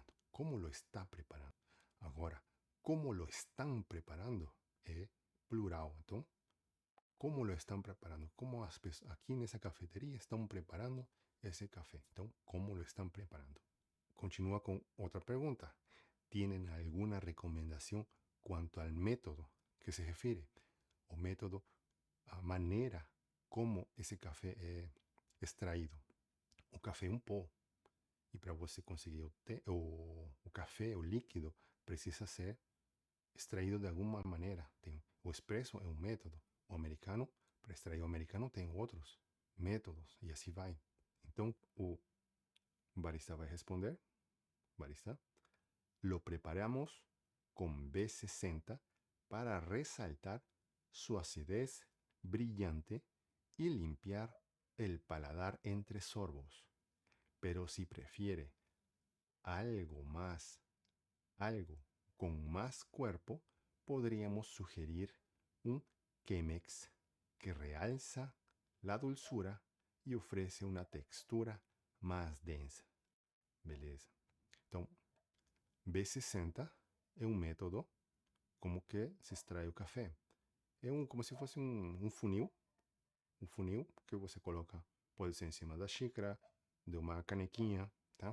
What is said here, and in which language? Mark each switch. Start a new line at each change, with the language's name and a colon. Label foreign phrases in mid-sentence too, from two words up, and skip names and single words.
Spanish: Como lo está preparando?
Portuguese: Agora, como lo estão preparando é plural. Então, como lo estão preparando? Como as pessoas aqui nessa cafeteria estão preparando esse café? Então, como lo estão preparando? Continúa com outra pergunta.
Spanish: ¿Tienen alguna recomendación cuanto al método que se refiere?
Portuguese: O método, a maneira como esse café é extraído. O café é um pó. E para você conseguir o café, o líquido, precisa ser extraído de alguma maneira. O expresso é um método. O americano, para extrair o americano, tem outros métodos. E assim vai. Então, o barista vai responder. Barista.
Spanish: Lo preparamos con B60 para resaltar su acidez brillante y limpiar el paladar entre sorbos. Pero si prefiere algo con más cuerpo, podríamos sugerir un Chemex que realza la dulzura y ofrece una textura más densa.
Portuguese: Beleza. Então, B60 é um método como que se extrai o café. É como se fosse um funil que você coloca, pode ser em cima da xícara, de uma canequinha, tá?